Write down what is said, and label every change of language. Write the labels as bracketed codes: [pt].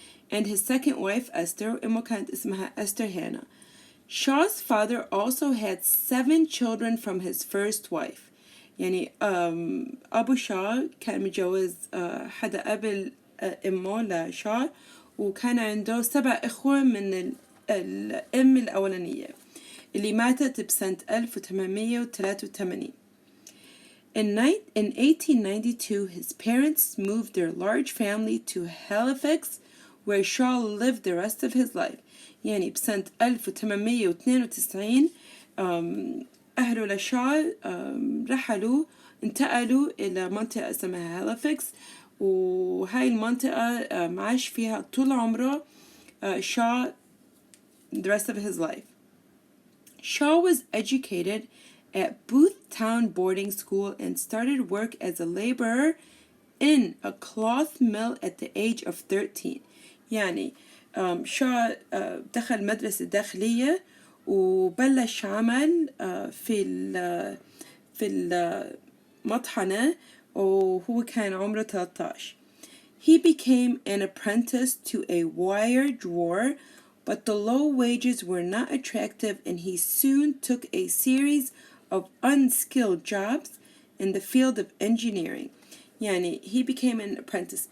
[en] And his second wife Esther [ar] أمه كانت اسمها [en] Esther Hannah. Shaw's father also had 7 children from his first wife. [ar] يعني أبو شا كان متجوز حدا قبل أمه لشا وكان عنده 7 إخوة من الأم الأولانية اللي ماتت بسنة 1883. [en] In 1892, his parents moved their large family to Halifax, where Shaw lived the rest of his life. [ar] يعني بسنة 1892 أهله لشا رحلوا انتقلوا إلى منطقة اسمها هاليفاكس وهاي المنطقة عاش فيها طول عمره Shaw [en] the rest of his life. Shaw was educated at Booth Town Boarding School and started work as a laborer in a cloth mill at the age of 13. [ar] يعني شا دخل مدرسة داخلية وبلش عمل في المطحنة وهو كان عمره 13. [en] He became an apprentice to a wire drawer, but the low wages were not attractive, and he soon took a series of unskilled jobs in the field of engineering. [ar] يعني [en] he became an apprentice.